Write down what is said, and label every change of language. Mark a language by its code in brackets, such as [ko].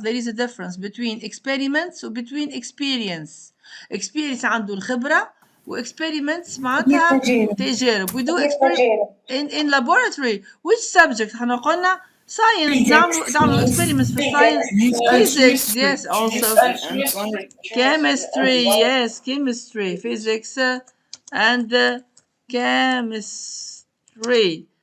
[en] there is a difference between experiments و between experience. [ar] experience عنده الخبرة و experiments معناتها تجارب. [en] we do experiments in laboratory. which subject احنا قلنا science. [ar] نعملوا [en] experiments في science. physics yes also. chemistry yes chemistry physics and chemistry.